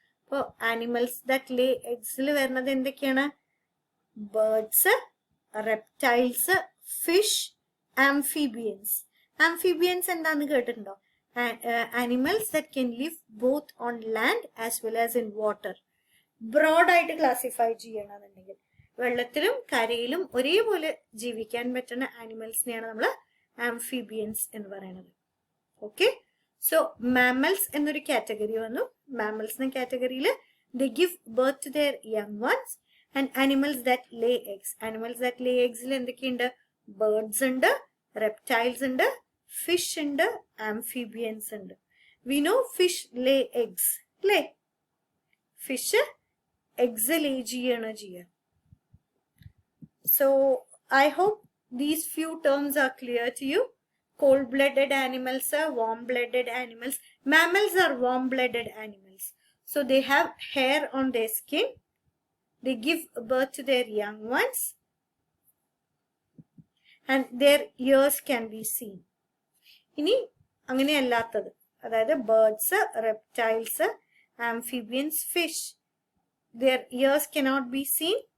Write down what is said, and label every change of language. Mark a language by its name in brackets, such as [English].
[Malayalam] അപ്പോൾ animals that lay eggsൽ വരുന്നത് എന്തൊക്കെയാണ്? Birds, reptiles, fish, amphibians. Amphibians എന്താന്ന് കേട്ടിട്ടുണ്ടോ? [English] animals that can live both on land as well as in water. [Malayalam] ബ്രോഡായിട്ട് classify ചെയ്യണമെന്നുണ്ടെങ്കിൽ വെള്ളത്തിലും കരയിലും ഒരേപോലെ ജീവിക്കാൻ പറ്റുന്ന ആനിമൽസിനെയാണ് നമ്മൾ ആംഫിബിയൻസ് എന്ന് പറയുന്നത്. ഓക്കെ, സോ മാമൽസ് എന്നൊരു കാറ്റഗറി വന്നു. മാമൽസ് എന്ന കാറ്റഗറിയിൽ [English] They give birth to their young ones and animals that lay eggs. [Malayalam] Animals that ലേ എഗ്സിൽ എന്തൊക്കെയുണ്ട്? ബേർഡ്സ് ഉണ്ട്, റെപ്റ്റൈൽസ് ഉണ്ട്, ഫിഷ് ഉണ്ട്, ആംഫിബിയൻസ് ഉണ്ട്. [English] we know fish lay eggs, [Malayalam] അല്ലേ? ഫിഷ് എഗ്സ് ലേ ചെയ്യാണ് ചെയ്യുക. [English] So I hope these few terms are clear to you. Cold-blooded animals are warm-blooded animals. Mammals are warm-blooded animals. So they have hair on their skin. They give birth to their young ones. And their ears can be seen. [Malayalam] ഇനി അങ്ങനെ അല്ലാത്തത്, അതായത് birds, reptiles, amphibians, fish, [English] their ears cannot be seen.